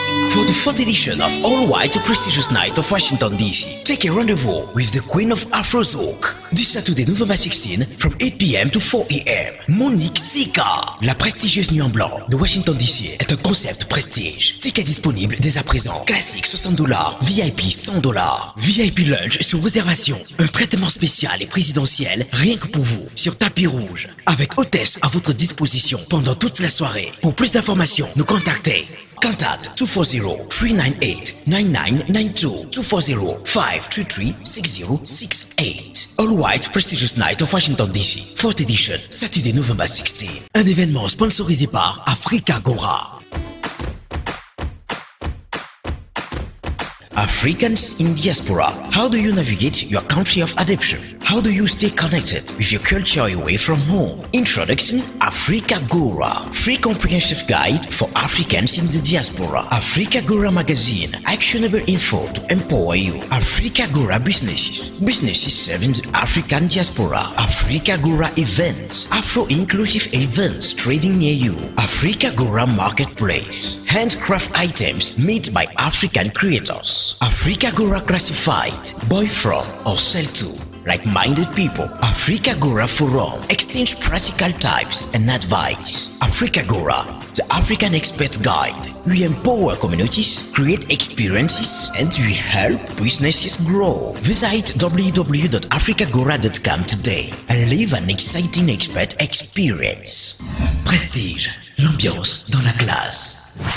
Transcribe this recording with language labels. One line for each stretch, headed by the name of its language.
English: For the 4th edition of All White Prestigious Night of Washington, D.C., take a rendezvous with the Queen of Afro Zouk. This Saturday, November 16, from 8 p.m. to 4 a.m.
French: Monique Sika. La prestigieuse nuit en blanc de Washington, D.C. est un concept prestige. Tickets disponibles dès à présent. Classique $60, VIP $100. VIP lunch sur réservation. Un traitement spécial et présidentiel rien que pour vous sur tapis rouge. Avec hôtesse à votre disposition pendant toute la soirée. Pour plus d'informations, nous contactez.
English: Contact 240-398-9992, 240-533-6068. All White Prestigious Night of Washington, D.C. 4th edition, Saturday, November 16.
French: Un événement sponsorisé par AfriqueToday.
English: Africans in diaspora, how do you navigate your country of adoption? How do you stay connected with your culture away from home? Introduction, AfriqueToday, free comprehensive guide for Africans in the diaspora. AfriqueToday magazine, actionable info to empower you. AfriqueToday businesses serving the African diaspora. AfriqueToday events, Afro-inclusive events trading near you. AfriqueToday marketplace, handcraft items made by African creators. AfriqueToday classified, buy from or sell to like-minded people. AfriqueToday forum, exchange practical types and advice. AfriqueToday, the African expert guide. We empower communities, create experiences, and we help businesses grow. Visit www.afriqueToday.com today and live an exciting expert experience.
French: Prestige, l'ambiance dans la classe.